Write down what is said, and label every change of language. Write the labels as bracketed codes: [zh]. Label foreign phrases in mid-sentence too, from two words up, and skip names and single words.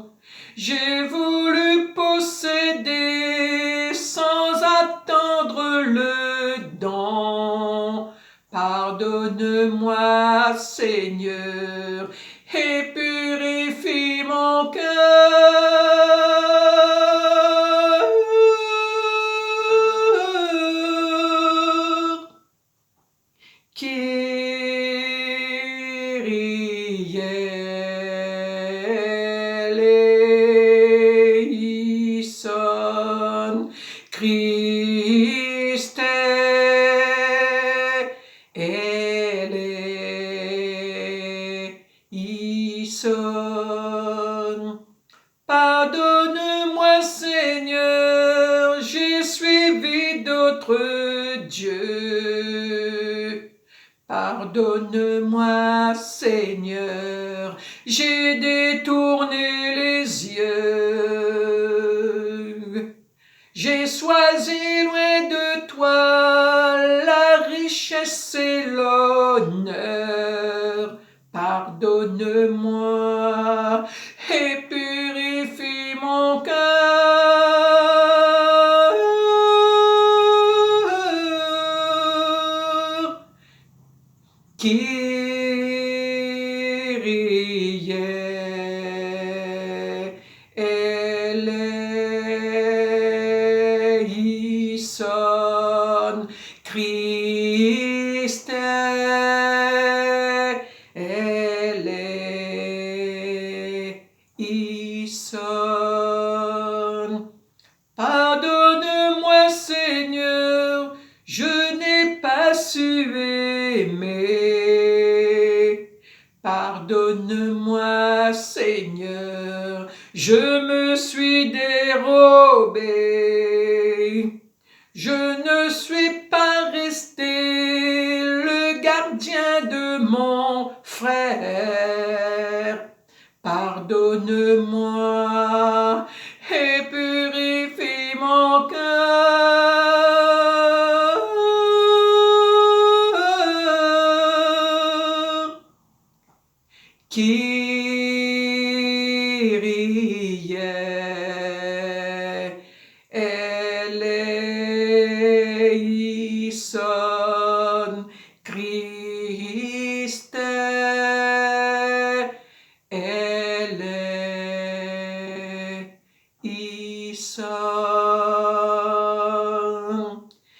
[fr] J'ai voulu posséder sans attendre le don. Pardonne-moi, Seigneur, et purifie mon cœur. [la] Kyrie eleison, Christe eleison. [fr] Pardonne-moi, Seigneur, j'ai suivi d'autres dieux. Pardonne-moi, Seigneur, j'ai détourné les yeux. J'ai choisi loin de toi la richesse et l'honneur. Pardonne-moi et purifie mon cœur. [la] Kyrie eleison, Christe eleison. [fr] Pardonne-moi, Seigneur, je n'ai pas su aimer. Pardonne-moi, Seigneur, je me suis dérobé. Je ne suis pas resté le gardien de mon frère. Pardonne-moi et purifie mon cœur. [la] Kyrie eleison, Christe eleison,